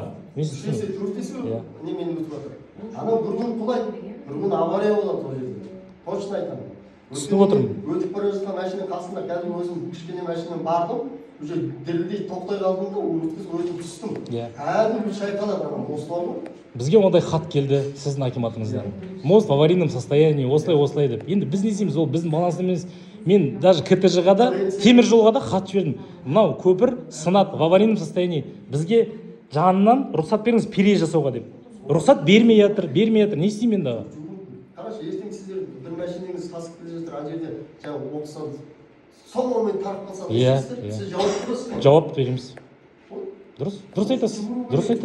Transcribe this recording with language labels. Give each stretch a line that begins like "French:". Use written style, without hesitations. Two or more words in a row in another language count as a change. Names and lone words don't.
Kazakh: Төртесі немен өтіп жатыр. Ана бір күн құлайды, бір күн авария болады ол жерде. Точно айтамын. Түсініп отырмын. Өтіп бара жатқан машинаның қасында қазір өзім кішкене машинамен бардым. Уже дірілдей тоқтай қалдым да, өтіп түстім. Кәдімгі шайқалады ана мост бар ғой. Бізге ондай хат келді сіздің акиматыңыздан.
Russian: Мост в аварийном состоянии,
Kazakh: осылай деп. Енді біз не істейміз, ол біздің баланс емес. Мен даже КТЖ-ға да, темір жолға да хат жібердім. Мынау көпір сынады
Russian: в аварийном состоянии.
Kazakh: Бізге жанынан рұқсат беріңіз переезд жасауға деп. Рұқсат бермей жатыр. Не істеймін енді аға? Қарашы, ертең сіздер бір машинеңіз тасып келе жатыр, ана жерде жаңағы оқысан, сол момент тарып қалса, сіз жауап бересіз. Жауап береміз. Дұрыс айтасыз.